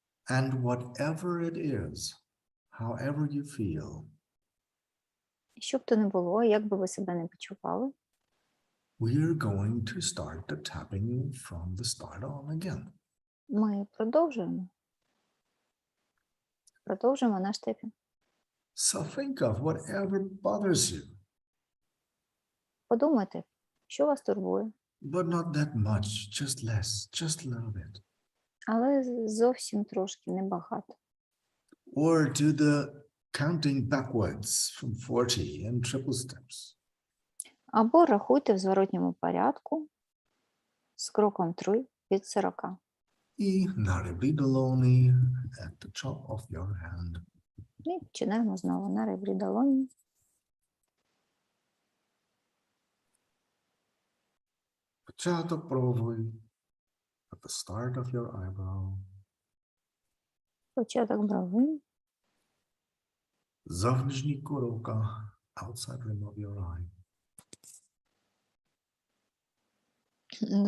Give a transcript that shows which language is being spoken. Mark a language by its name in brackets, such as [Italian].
[English] And whatever it is, however you feel, [Ukrainian] Що б то не було, як би ви себе не почували, [English] we're going to start the tapping from the start on again. [Ukrainian] ми продовжуємо. Продовжуємо наш тепінг. [English] So think of whatever bothers you, [Ukrainian] Подумайте, що вас турбує, [English] but not that much, just less, just a little bit. [Ukrainian] але зовсім трошки, небагато. [English] Or do the counting backwards from 40 in triple steps. [Ukrainian] Або рахуйте в зворотньому порядку з кроком 3 від 40. І на ребрі долоні [English] at the top of your hand. [Ukrainian] І починаємо знову на ребрі долоні. Початок брови [English] at the start of your eyebrow. [Ukrainian] Початок брови, Зовнішній куровка [English] outside rim of your eye.